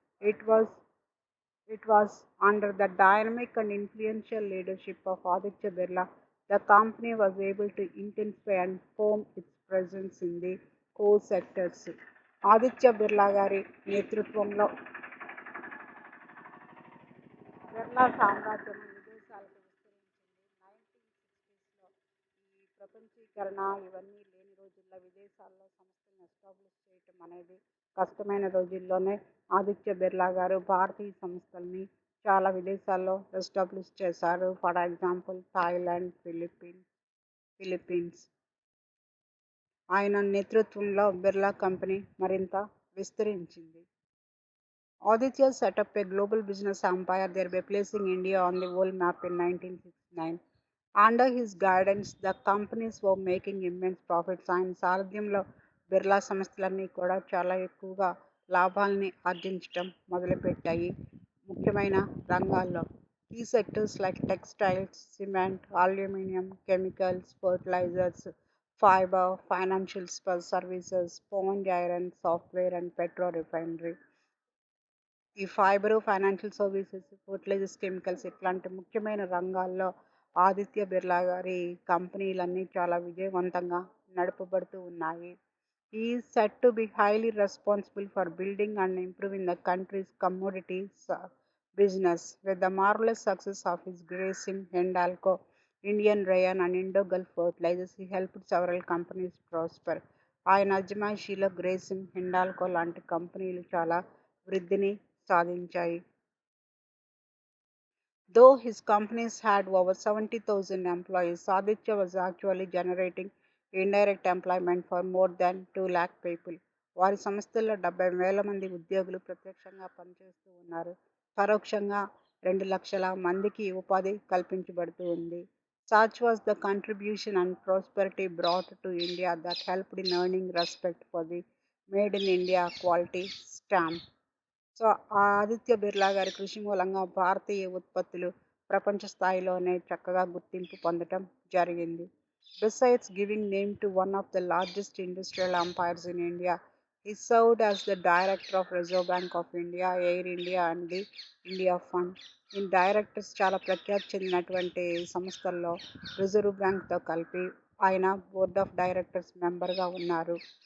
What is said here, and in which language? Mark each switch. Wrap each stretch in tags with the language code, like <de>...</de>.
<en>It was It was under the dynamic and influential leadership of Aditya Birla the company was able to intensify and firm its presence in the core sectors.</en> <te>Aditya Birla గారి నేతృత్వంలో బిర్లా సామ్రాజ్యం విదేశాలకు విస్తరించింది. 1960స్లో ఈ ప్రపంచీకరణ ఇవన్నీ లేని రోజుల్లో విదేశాల్లో సంస్థలను ఎస్టాబ్లిష్ చేయటం అనేది కష్టమైన రోజుల్లోనే ఆదిత్య బిర్లా గారు భారతీయ సంస్థల్ని చాలా విదేశాల్లో ఎస్టాబ్లిష్ చేశారు.</te> <en>For example Thailand, Philippines.</en> <te>ఆయన నేతృత్వంలో బిర్లా కంపెనీ మరింత విస్తరించింది.</te> <en>Aditya set up a global business empire, thereby placing India on the world map in 1969. Under his guidance, the companies were making immense profits.</en> <te>ఆయన సారథ్యంలో బిర్లా సంస్థలన్నీ కూడా చాలా ఎక్కువగా లాభాల్ని ఆర్జించటం మొదలుపెట్టాయి. ముఖ్యమైన రంగాల్లో</te> <en>Key sectors like textiles, cement, aluminium, chemicals, fertilisers, fibre, financial services, sponge iron, software and petro refinery.</en> <te>ఈ fibre, financial services, fertilisers, chemicals ఇట్లాంటి ముఖ్యమైన రంగాల్లో ఆదిత్య బిర్లా గారి కంపెనీలన్నీ చాలా విజయవంతంగా నడపబడుతూ ఉన్నాయి.</te> <en>ఈ set to be highly responsible for building and improving the country's commodities business. With the marvellous success of his Grasim, Hindalco, Indian rayon and Indo gulf fertilisers he helped several companies prosper.</en> <te>ఆయన అజమాయిషీలో గ్రేసిమ్, హిండాల్కో లాంటి కంపెనీలు చాలా వృద్ధిని సాధించాయి.</te> <en>Though his companies had over 70,000 employees, Aditya was actually generating indirect employment for more than 2 lakh people.</en> <te>వారి సంస్థల్లో 70,000 మంది ఉద్యోగులు ప్రత్యక్షంగా పనిచేస్తూ ఉన్నారు. పరోక్షంగా 2 లక్షల మందికి ఉపాధి కల్పించబడుతూ ఉంది.</te> <en>Such was the contribution and prosperity brought to India that helped in earning respect for the Made in India quality stamp.</en> <te>So Aditya Birla గారి కృషి మూలంగా భారతీయ ఉత్పత్తులు ప్రపంచ స్థాయిలోనే చక్కగా గుర్తింపు పొందటం జరిగింది.</te> <en>Besides giving name to one of the largest industrial empires in India, he served as the director of Reserve Bank of India, Air India, and the India Fund.</en> <te>ఈ డైరెక్టర్స్ చాలా ప్రఖ్యాతి చెందినటువంటి సంస్థల్లో రిజర్వ్ బ్యాంక్తో కలిపి ఆయన బోర్డ్ ఆఫ్ డైరెక్టర్స్ మెంబర్గా ఉన్నారు.</te>